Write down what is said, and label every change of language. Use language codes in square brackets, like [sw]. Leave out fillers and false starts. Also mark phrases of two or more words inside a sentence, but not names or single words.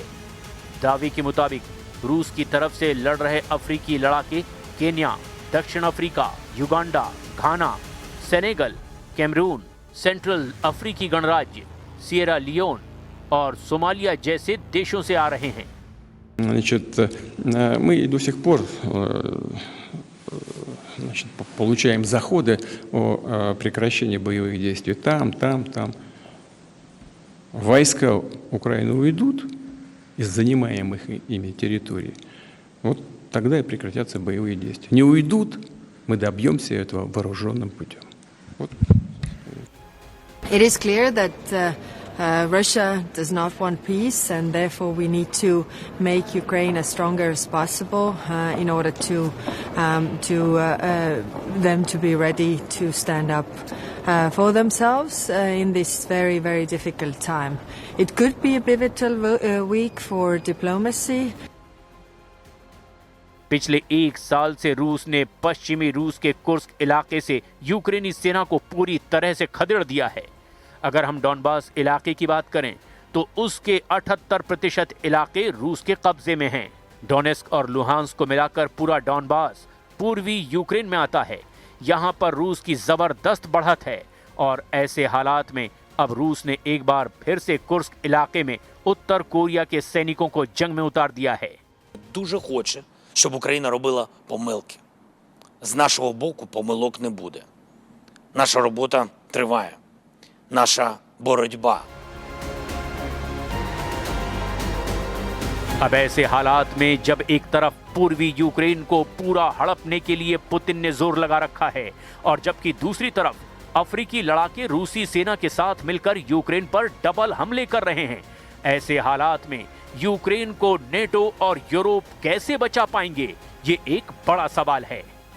[hi] दावे के मुताबिक रूस की तरफ से लड़ रहे अफ्रीकी लड़ाके केन्या, दक्षिण अफ्रीका, युगांडा, घाना, सेनेगल, कैमरून, सेंट्रल अफ्रीकी गणराज्य, सिएरा लियोन और सोमालिया जैसे देशों से आ रहे हैं। [ru] Значит, мы до сих пор получаем заходы о прекращении боевых действий там. Войска Украины уйдут из занимаемых ими территорий, вот тогда и прекратятся боевые действия. Не уйдут, мы добьемся этого вооруженным путем. Вот. [en] It is clear that Russia does not want peace, and therefore we need to make Ukraine as stronger as possible in order to them to be ready to stand up for themselves in this very, very difficult time. It could be a pivotal week for diplomacy. [hi] पिछले 1 साल से रूस ने पश्चिमी रूस के कुर्स्क इलाके से यूक्रेनी सेना को पूरी तरह से खदेड़ दिया है। अगर हम डॉनबास इलाके की बात करें तो उसके 78% इलाके रूस के कब्जे में हैं। डोनेस्क और लुहांस्क को मिलाकर पूरा डॉनबास पूर्वी यूक्रेन में आता है। यहाँ पर रूस की जबरदस्त बढ़त है और ऐसे हालात में अब रूस ने एक बार फिर से कुर्स्क इलाके में उत्तर कोरिया के सैनिकों को जंग में उतार दिया है। [uk] Дуже хоче, щоб Україна робила помилки. З нашого боку помилок не буде. Наша робота триває. Наша боротьба. [hi] अब ऐसे हालात में जब एक तरफ पूर्वी यूक्रेन को पूरा हड़पने के लिए पुतिन ने जोर लगा रखा है और जबकि दूसरी तरफ अफ्रीकी लड़ाके रूसी सेना के साथ मिलकर यूक्रेन पर डबल हमले कर रहे हैं, ऐसे हालात में यूक्रेन को नेटो और यूरोप कैसे बचा पाएंगे, ये एक बड़ा सवाल है।